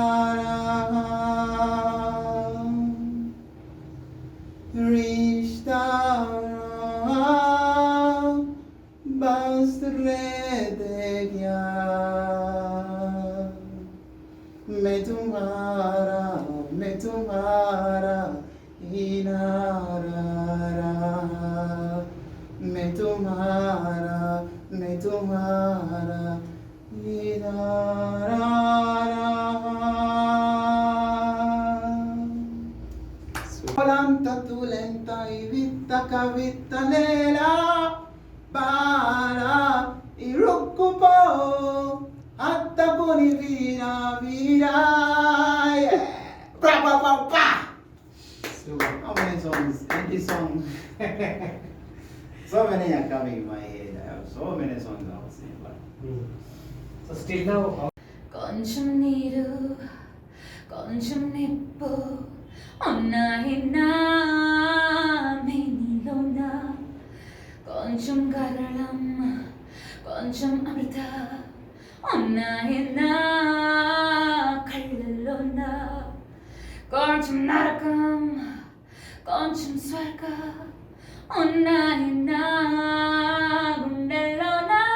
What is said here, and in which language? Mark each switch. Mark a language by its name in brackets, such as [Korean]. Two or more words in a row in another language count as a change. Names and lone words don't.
[Hindi] रिश्ता बस ले दे गया, मैं तुम्हारा इनारा, मैं तुम्हारा इनारा. Volanta tu lenta y vita cavita nela para y rucupo hasta poni vira vira. Yeah. Pra pa pa pa. [English] Super. How many songs? And this song. So many are coming in my head. I have so many songs I was singing, but So still now, [Telugu] కొంచెం నీరు కొంచెం నిప్పు ఉన్నాయి నా మేనిలోన, కొంచెం గరళం కొంచెం అమృత ఉన్నాయి నా కళ్ళల్లోన, కొంచెం నరకం కొంచెం స్వర్గ ఉన్నాయి నా గుండెల్లోన.